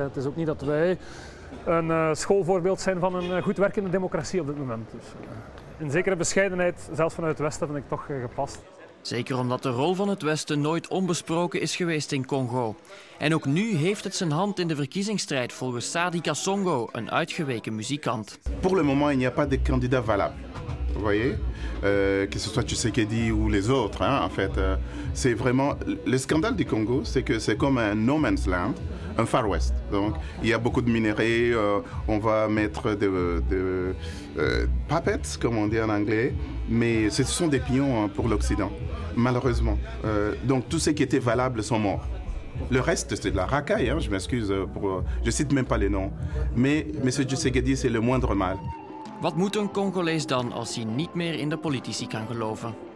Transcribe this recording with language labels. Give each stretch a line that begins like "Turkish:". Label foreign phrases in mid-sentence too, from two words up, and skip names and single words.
Dutch: Het is ook niet dat wij een schoolvoorbeeld zijn van een goed werkende democratie op dit moment. Dus, een zekere bescheidenheid, zelfs vanuit het Westen, vind ik toch gepast. Zeker omdat de rol van het Westen nooit onbesproken is geweest in Congo. En ook nu heeft het zijn hand in de verkiezingsstrijd volgens Sadi Kasongo, een uitgeweken muzikant.
French: Pour le moment, il n'y a pas de candidat valable. Vous voyez, que ce soit Tshisekedi ou les autres, hein, en fait, c'est vraiment le scandale du Congo, c'est que c'est comme un
English: no man's land,
French: un
English: Far West.
French: Donc, il y a beaucoup de minerais, on va mettre de puppets, comme on dit en anglais, mais ce sont des pions pour l'Occident, malheureusement. Donc, tous ceux qui étaient valables sont morts. Le reste, c'est de la racaille, hein, je m'excuse, je cite même pas les noms, mais M. Tshisekedi, c'est le moindre mal.
Dutch: Wat moet een Congolees dan als hij niet meer in de politici kan geloven?